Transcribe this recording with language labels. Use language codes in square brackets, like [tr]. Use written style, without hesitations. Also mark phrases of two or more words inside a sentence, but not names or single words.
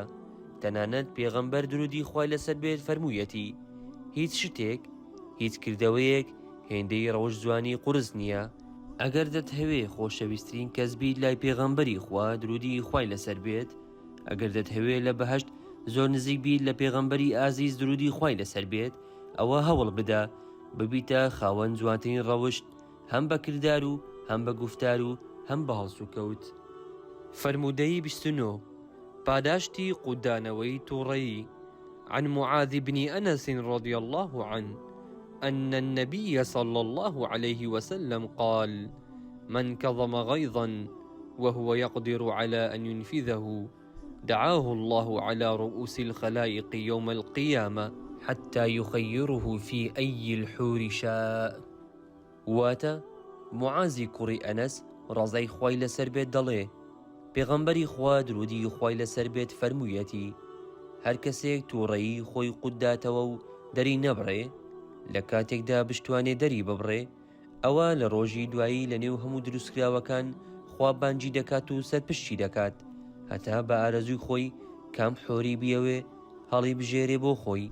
[ckb] تەنانەت پێغەمبەر درودی خوای لەسەر بێت فەرموویەتی: هیچ شتێک، هیچ کردەوەیەک هێندەی ڕەوش جوانی قورس نییە ئەگەر دەتهەوێ خۆشەویستترین کەس بیت لای پێغەمبەری خوا درودی خوای لەسەر بێت، ئەگەر دەتهەوێ لە بەهەشت زۆر نزیک بیت لە پێغەمبەری ئازیز درودی خوای لەسەر بێت، ئەوە هەوڵ بدە ببیتە خاوەن جوانترین ڕەوشت هەم بە کردار و هەم بە گوفتار و هەم بە هەڵس و کەوت. فرمودەی 29 پاداشتی قودانەوەی تووڕەیی. [ar] عن معاذ بن أنس رضي الله عنه أن النبي صلى الله عليه وسلم قال: من كظم غيظا وهو يقدر على أن ينفذه دعاه الله على رؤوس الخلائق يوم القيامة حتى يخيره في أي الحور شاء. [ckb] واتا معاذ كري أنس رضي خوای لەسەر بێت دەڵێ پێغەمبەری خوا درودی خوای لەسەر بێت فەرموویەتی هەر کەسێک تووڕەیی خۆی قودداتەوە و دەری نەبڕێ لە کاتێکدا بشتوانێ دەری ببڕێ، ئەوە لە ڕۆژی دوایی لە نێو هەموو دروستکراوەکان خوا بانگی دەکات و سەرپشتی دەکات هەتا بە ئارەزووی خۆی کام حۆری بیەوێ هەڵی بژێرێ بۆ خۆی.